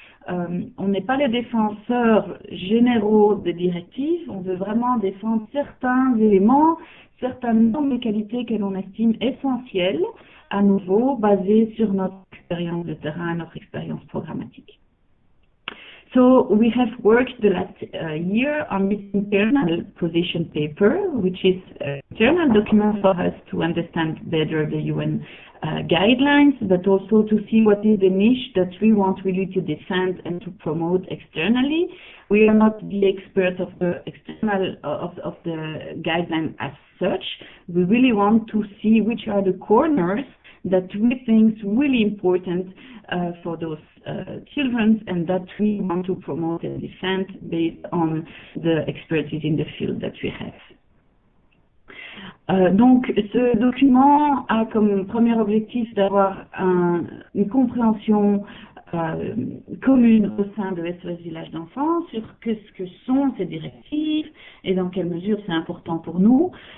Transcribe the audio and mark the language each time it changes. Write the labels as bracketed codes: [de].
[fr] On n'est pas les défenseurs généraux des directives, on veut vraiment défendre certains éléments, certaines normes de qualité que l'on estime essentielles, à nouveau basées sur notre expérience de terrain, notre expérience programmatique. [en] So we have worked the last year on this internal position paper, which is an internal document for us to understand better the UN guidelines, but also to see what is the niche that we want really to defend and to promote externally. We are not the experts of the external of the guideline as such. We really want to see which are the corners that we think is really important for those children and that we want to promote and defend based on the expertise in the field that we have. [fr] Donc, ce document a comme premier objectif d'avoir une compréhension commune au sein de SOS Village d'enfants sur ce que sont ces directives et dans quelle mesure c'est important pour nous.